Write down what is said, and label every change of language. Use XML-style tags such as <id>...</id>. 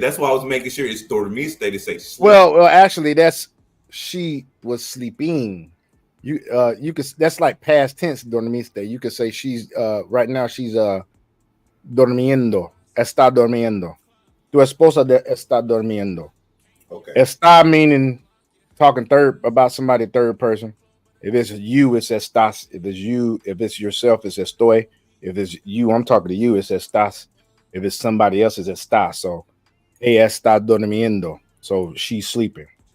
<en>That's why I was making sure it's dormiste to say sleep. Well, actually, she was sleeping. You could, that's like past tense dormiste. You could say she's right now she's durmiendo.</en> <es>Está durmiendo. Tu esposa está durmiendo.</es> <en>Okay. Está meaning talking about somebody third person. If it's you, it's estás. If it's you, if it's yourself, it's estoy. If it's you, I'm talking to you, it's estás. If it's somebody else, it's estás. So,</en> <es>ella está durmiendo.</es> <en>So she's sleeping.</en>